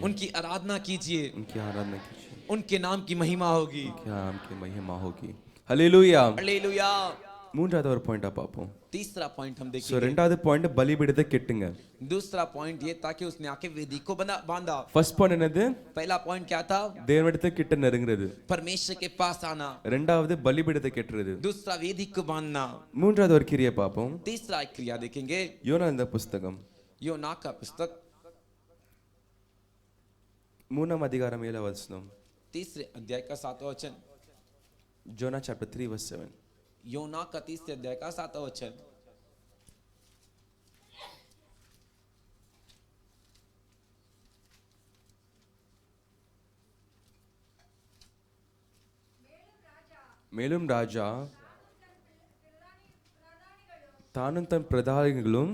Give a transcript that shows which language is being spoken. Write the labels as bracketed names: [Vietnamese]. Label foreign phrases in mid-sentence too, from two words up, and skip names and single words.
[Hindi] उनकी आराधना कीजिए, उनकी आराधना कीजिए, उनके नाम की महिमा होगी. उनके नाम की महिमा होगी. [Tamil] ஹல்லேலூயா. [Hindi] हालेलुया. [Tamil] மூன்றாவது ஒரு பாயிண்டா பார்ப்போம். [Hindi] तीसरा पॉइंट हम [Tamil] சோ [Hindi] देखेंगे. [Tamil] ரெண்டாவது பாயிண்ட் பலிபீடத்தை கெட்டுங்க. [Hindi] दूसरा पॉइंट ये था कि उसने आके वेदी को बांधा. [English] first point [Tamil] என்னது? [Hindi] पहला पॉइंट क्या था? [Tamil] தேவனிடத்தை கிட்ட நெருங்குறது. [Hindi] परमेश्वर के पास आना. [Tamil] ரெண்டாவது பலிபீடத்தை கெட்டுறது. [Hindi] दूसरा वेदी को बांधना. [Tamil] மூன்றாவது ஒரு கிரியை பார்ப்போம். [Hindi] तीसरा एक क्रिया देखेंगे. [Tamil] யோனா இந்த புஸ்தகம் [Hindi] योना का पुस्तक [Tamil] 3ஆம் அதிகாரம் 7ஆம் வசனம். [Hindi] तीसरे अध्याय का 7वां वचन. [English] Jonah chapter 3 verse 7. [Hindi] योना का 3 अध्याय का 7वां वचन. [Tamil] மேலும் ராஜா தானும் தன் பிரதானிகளும்